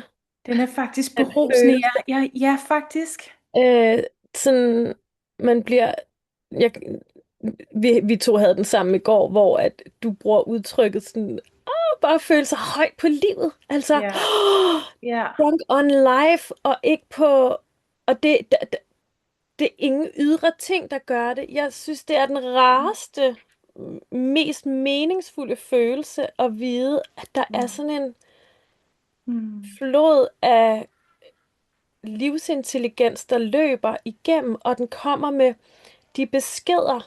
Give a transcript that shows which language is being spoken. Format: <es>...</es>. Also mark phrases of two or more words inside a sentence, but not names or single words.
<da>Den er faktisk Den berusende, følelse. ja, faktisk. Sådan, man bliver... Jeg, vi to havde den sammen i går, hvor at du bruger udtrykket sådan, bare føle sig højt på livet. Altså, Ja, ja.</da> <en>drunk on life,</en> <da>og ikke på... Og det er ingen ydre ting, der gør det. Jeg synes, det er den rareste, mest meningsfulde følelse at vide, at der er sådan en Mm. flod af livsintelligens, der løber igennem, og den kommer med de beskeder,</da>